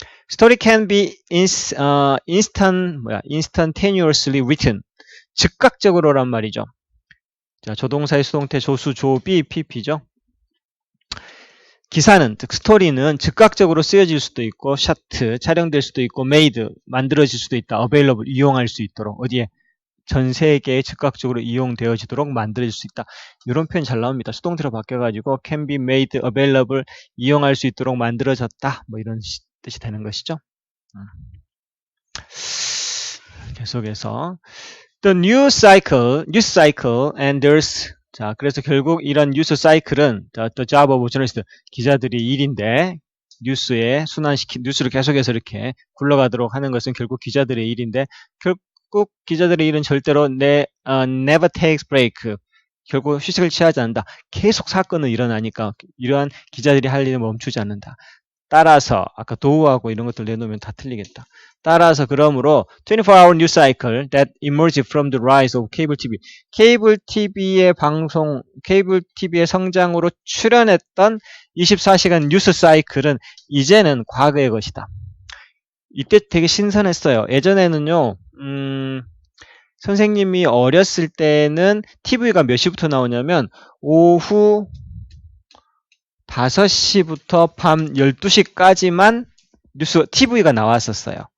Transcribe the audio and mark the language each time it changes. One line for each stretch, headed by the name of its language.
English: Story can be instantaneously written.
Korean: 즉각적으로란 말이죠. 자, 조동사의 수동태 조수, 조비, pp죠. 기사는, 즉 스토리는 즉각적으로 쓰여질 수도 있고, 샷, 촬영될 수도 있고, made, 만들어질 수도 있다. available, 이용할 수 있도록. 어디에? 전 세계에 즉각적으로 이용되어지도록 만들어질 수 있다. 이런 표현 잘 나옵니다. 수동태로 바뀌어가지고
English: can be made available,
Korean: 이용할 수 있도록 만들어졌다. 이런 뜻이 되는 것이죠. 계속해서
English: The news cycle, and there's
Korean: 자, 그래서 결국 이런 뉴스 사이클은
English: the job of journalist,
Korean: 기자들의 일인데 뉴스를 계속해서 이렇게 굴러가도록 하는 것은 결국 기자들의 일인데 결국 기자들의 일은 절대로
English: never takes break.
Korean: 결국 휴식을 취하지 않는다. 계속 사건은 일어나니까 이러한 기자들이 할 일은 멈추지 않는다. 따라서 아까 도우하고 이런 것들 내놓으면 다 틀리겠다. 따라서 그러므로
English: 24-hour news cycle that emerged from the rise of cable TV.
Korean: 케이블 TV의 성장으로 출현했던 24시간 뉴스 사이클은 이제는 과거의 것이다. 이때 되게 신선했어요. 예전에는요. 선생님이 어렸을 때는 TV가 몇 시부터 나오냐면 오후 5시부터 밤 12시까지만 TV가 나왔었어요.